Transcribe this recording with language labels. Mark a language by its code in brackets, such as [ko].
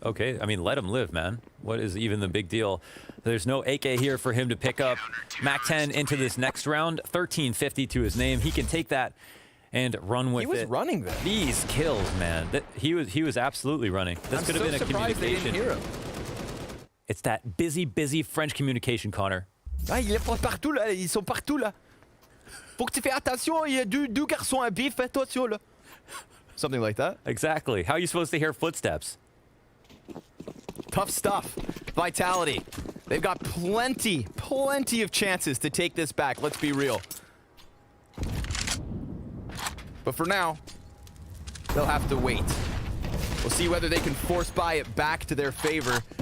[en] Okay, I mean, let him live, man. What is even the big deal? There's no AK here for him to pick up. Mac 10 into this next round. 1350 to his name. He can take that and run with it. He was running there. These kills, man. He was absolutely running. This could have been a communication. They didn't hear him. It's that busy French communication, Connor. [fr] Ah, il est partout là, ils sont partout là. Faut que tu fais attention, il y a deux garçons à B, fais attention là. [en] Something like that. Exactly. How are you supposed to hear footsteps? Tough stuff. Vitality. They've got plenty of chances to take this back, let's be real. But for now, they'll have to wait. We'll see whether they can force buy it back to their favor.